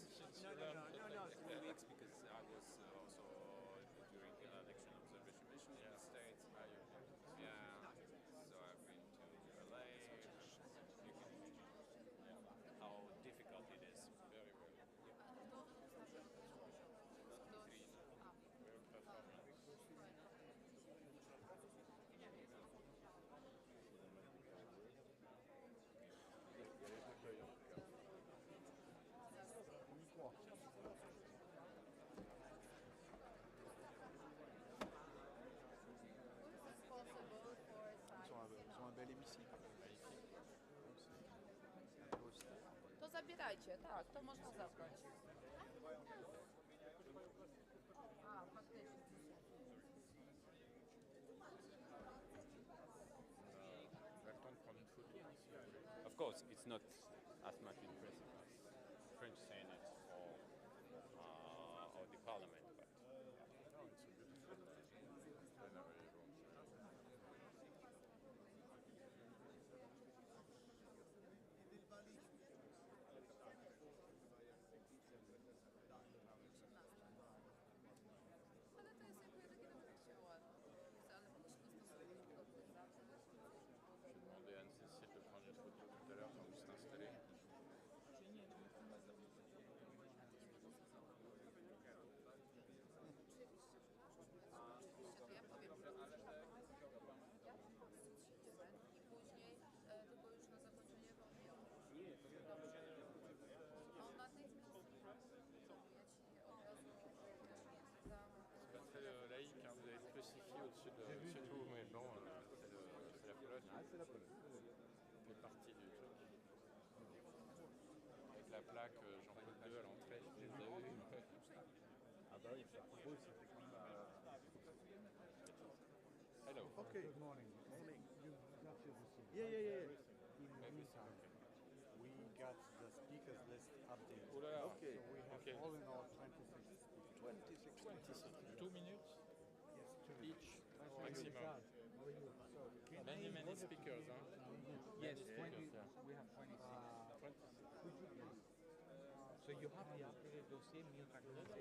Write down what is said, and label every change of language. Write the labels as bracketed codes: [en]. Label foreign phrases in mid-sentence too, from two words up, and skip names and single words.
[en] No, 3 weeks because I was also during the election observation mission in the States. Yeah. So I've been to LA. You can imagine how difficult it is. Very well. Very performance. [fr] Ils ont un bel hémicycle. Magnifique. [pl] To zabierajcie, tak, to można zabrać. A, faktycznie. [en] Of course, it's not as much impressive as French Senate or the Parliament, but No, it's a beautiful plenary room. [pl] Ale to jest jakby takie nawet ładne. Ale mogę się dostosować do organizacji. [fr] J'ai demandé à Anne-Cécile de prendre une photo tout à l'heure pour nous s'installer. [pl] To ja powiem, i później tylko już na zakończenie dobrze. On natychmiast ja ci od razu dam. [fr] C'est pas très laïque, hein, vous avez spécifié au-dessus de tout, mais bon, c'est la Pologne. Ah, c'est la Pologne. Ça fait partie du truc. Avec la plaque Jean-Paul II à l'entrée, je les ai vus. Ah bah oui, ça pour eux c'était comme Hello. [en] Okay. Good morning. Morning. You got your receipt. Yeah. In the meantime, we got the speakers list updated. [fr] Oh là là. [en] Okay. So we have Okay. all in all 26. 26. 2 minutes Yes, two each, minutes. maximum. So, Many speakers, huh? yes, Many 20. speakers, yeah. We have 26. Could you please? So you have the updated dossier, new dossier?